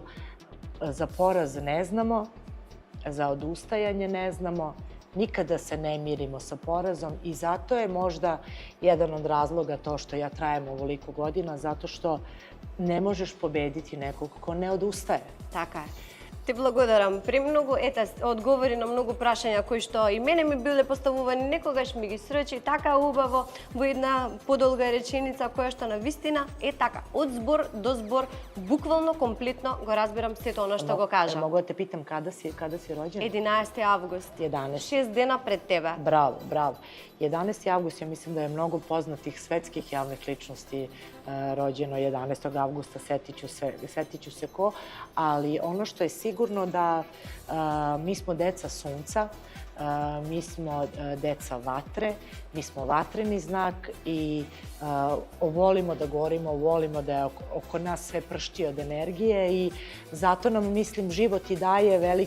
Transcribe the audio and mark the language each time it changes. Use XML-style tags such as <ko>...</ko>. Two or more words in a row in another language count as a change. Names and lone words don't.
<sr>Za poraz ne znamo. Za odustajanje ne znamo, nikada se ne mirimo sa porazom i zato je možda jedan od razloga to što ja trajem ovoliko godina, zato što ne možeš pobediti nekog ko ne odustaje.</sr> <mk>Така е. Ти благодарам премногу. Ета, одговори на многу прашања кои што и мене ми биле поставувани, некогаш ми ги сречи така убаво во една подолга реченица која што на вистина е така. Од збор до збор, буквално, комплетно го разбирам сето оно што го кажа.</mk> <sr>Mogu da te pitam kada si rođena?</sr> <mk>11. август. 11. 6 дена пред тебе.</mk> <sr>Bravo. 11. avgust, ja mislim da je mnogo poznatih svetskih javnih ličnosti rođeno 11. avgusta, setit ću se ko, ali ono što je sigurno da mi smo deca sunca, mi smo deca vatre, mi smo vatreni znak i volimo da gorimo, volimo da je oko nas sve pršti od energije i zato nam, mislim, život i daje</sr>